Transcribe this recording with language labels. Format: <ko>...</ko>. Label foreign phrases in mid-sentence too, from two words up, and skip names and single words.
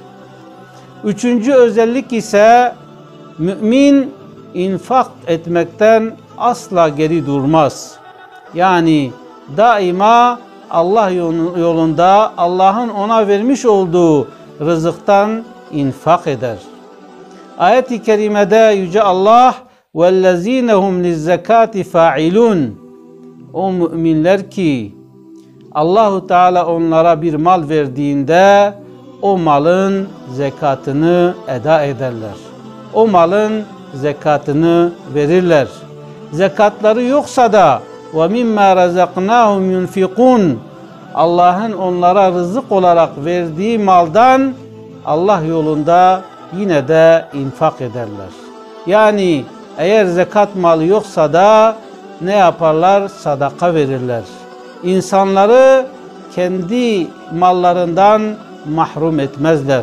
<tr>Üçüncü özellik ise mümin infak etmekten asla geri durmaz. Yani daima Allah yolunda Allah'ın ona vermiş olduğu rızıktan infak eder. Ayet-i kerimede Yüce Allah</tr> <ar>وَالَّذ۪ينَ هُمْ لِلزَّكَاةِ فَاعِلُونَ</ar> <tr>O müminler ki</tr> <ar>الله تعالى</ar> <tr>onlara bir mal verdiğinde o malın zekatını eda ederler. O malın zekatını verirler. Zekatları yoksa da</tr> <ar>وَمِمَّا رَزَقْنَاهُمْ يُنْفِقُونَ</ar> <tr>Allah'ın onlara rızık olarak verdiği maldan Allah yolunda yine de infak ederler. Yani eğer zekat malı yoksa da ne yaparlar? Sadaka verirler. İnsanları kendi mallarından mahrum etmezler.</tr>